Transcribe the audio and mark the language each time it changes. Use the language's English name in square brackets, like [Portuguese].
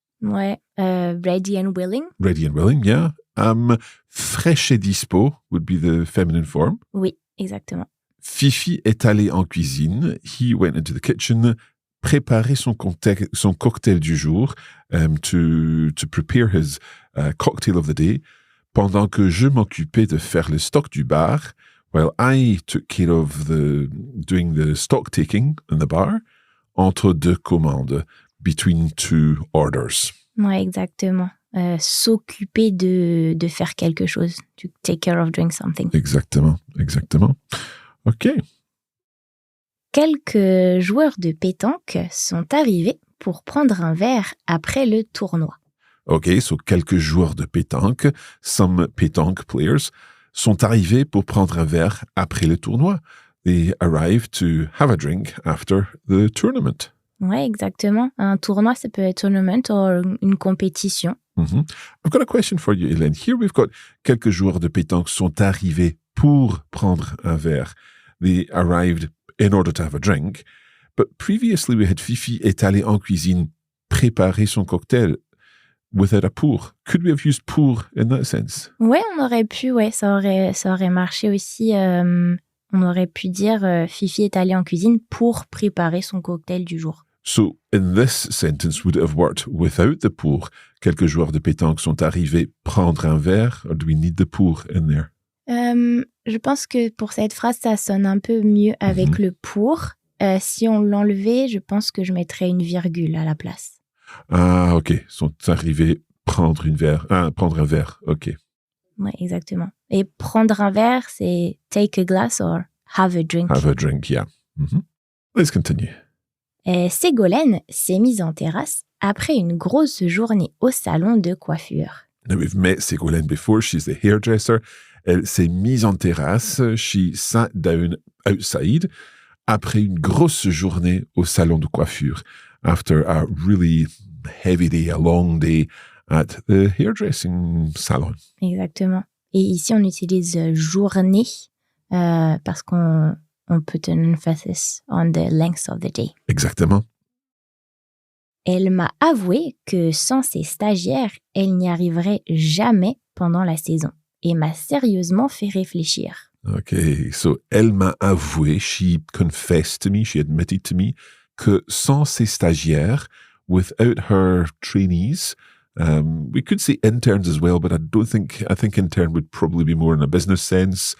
[English] Ouais, ready and willing. Ready and willing, yeah. [French] Fraîche et dispo [English] would be the feminine form. [French] Oui, exactement. Fifi est allé en cuisine. He went into the kitchen, préparer son cocktail du jour, to prepare his cocktail of the day, pendant que je m'occupais de faire le stock du bar, while I took care of doing the stock taking in the bar, entre 2 commandes, between 2 orders. Ouais, exactement. S'occuper de faire quelque chose, [English] to take care of doing something. [French] Exactement. OK. Quelques joueurs de pétanque sont arrivés pour prendre un verre après le tournoi. [English] OK, so [French] quelques joueurs de pétanque, [English] some pétanque players, [French] sont arrivés pour prendre un verre après le tournoi. [English] they arrive to have a drink after the tournament. [French] Ouais, exactement. Un tournoi, ça peut être tournament ou une compétition. Mm-hmm. [English] I've got a question for you, Hélène. Here we've got [French] quelques joueurs de pétanque sont arrivés pour prendre un verre. [English] They arrived in order to have a drink. But previously we had [French] Fifi est allée en cuisine préparer son cocktail [English] without a pour. Could we have used pour in that sense? [French] Ouais, on aurait pu, ouais, ça aurait marché aussi. On aurait pu dire Fifi est allée en cuisine pour préparer son cocktail du jour. [English] So, in this sentence, would it have worked without the pour? [French] Quelques joueurs de pétanque sont arrivés prendre un verre, [English] or do we need the pour in there? [French] Je pense que pour cette phrase, ça sonne un peu mieux avec le pour. Si on l'enlevait, je pense que je mettrais une virgule à la place. Ah, ok. Sont arrivés prendre un verre. Ok. Ouais, exactement. Et prendre un verre, c'est [English] take a glass or have a drink. Have a drink, yeah. Mm-hmm. Let's continue. [French] Ségolène s'est mise en terrasse après une grosse journée au salon de coiffure. [English] Now, we've met Ségolène before. She's the hairdresser. [French] Elle s'est mise en terrasse. [English] She sat down outside [French] après une grosse journée au salon de coiffure. [English] After a really heavy day, a long day at the hairdressing salon. [French] Exactement. Et ici, on utilise journée parce qu'on [English] put an emphasis on the length of the day. [French] Exactement. Elle m'a avoué que sans ses stagiaires, elle n'y arriverait jamais pendant la saison et m'a sérieusement fait réfléchir. [English] Okay, so [French] elle m'a avoué, [English] she confessed to me, she admitted to me, [French] que sans ses stagiaires, [English] without her trainees, we could say interns as well, but I think intern would probably be more in a business sense.